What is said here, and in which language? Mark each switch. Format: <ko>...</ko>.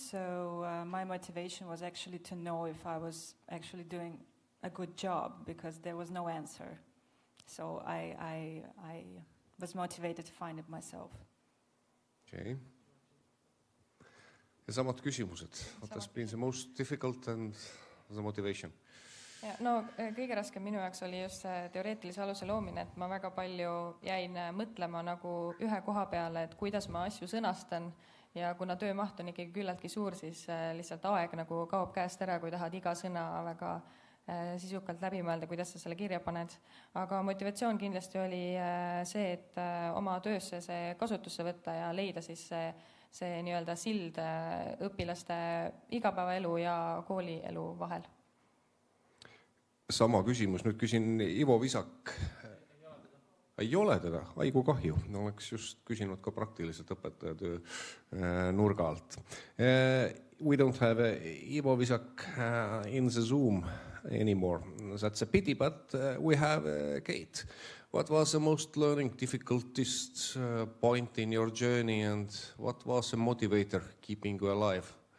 <en>So my motivation was actually to know if I was actually doing a good job, because there was no answer. So I was motivated to find it myself. Okay.</en> <et>Ja samad küsimused.</et> <en>What has been the most difficult and the motivation?</en> <et>Ja, no kõige raskem minu jaoks oli just see teoreetilise aluse loomine, et ma väga palju jäin mõtlema nagu ühe koha peale, et kuidas ma asju sõnastan, ja kuna töömaht on ikkagi küllaltki suur, siis lihtsalt aeg nagu kaob käest ära, kui tahad iga sõna väga sisukalt läbi mõelda, kuidas sa selle kirja paned. Aga motivatsioon kindlasti oli see, et oma töösse see kasutusse võtta ja leida siis see nii-öelda sild õpilaste igapäevaelu ja koolielu vahel. Sama küsimus, nüüd küsin Ivo Visak. Ei ole teda, aigu kahju. Oleks just küsinud ka praktiliselt õpetajatöö nurga alt.</et> <en>We don't have Ivo Visak in the Zoom anymore. That's a pity, but we have Kate. What was the most learning difficultest point in your journey, and what was the motivator keeping you alive?</en>